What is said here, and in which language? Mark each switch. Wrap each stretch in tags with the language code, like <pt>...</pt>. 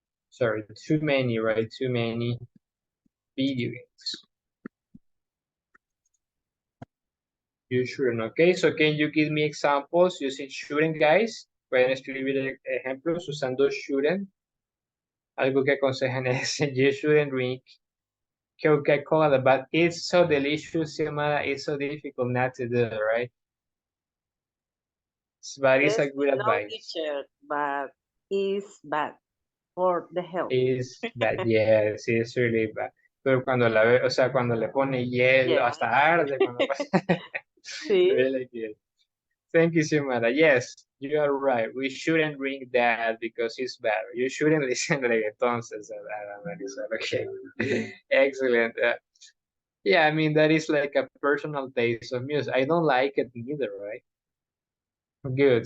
<en>Sorry, too many, right? Too many video games. You shouldn't, okay? So can you give me examples using shouldn't, guys?</en> <es>Pueden escribir ejemplos usando shouldn't. Algo que aconsejan es</es> <en>you shouldn't drink Coca-Cola, but it's so delicious, Xiomara. It's so difficult not to do, right? But it's a good advice. Teacher, but is bad for the health. Is bad, yes, it's really bad.</en> <es>Pero cuando la ve, o sea, cuando le pone hielo, hasta arde cuando pasa.</es> <en>Really good. Thank you, Xiomara. Yes, you are right. We shouldn't drink that because it's bad. You shouldn't listen to reggaeton, says Marisol. Okay. Excellent. Yeah, I mean, that is like a personal taste of music. I don't like it neither, right? Good.</en>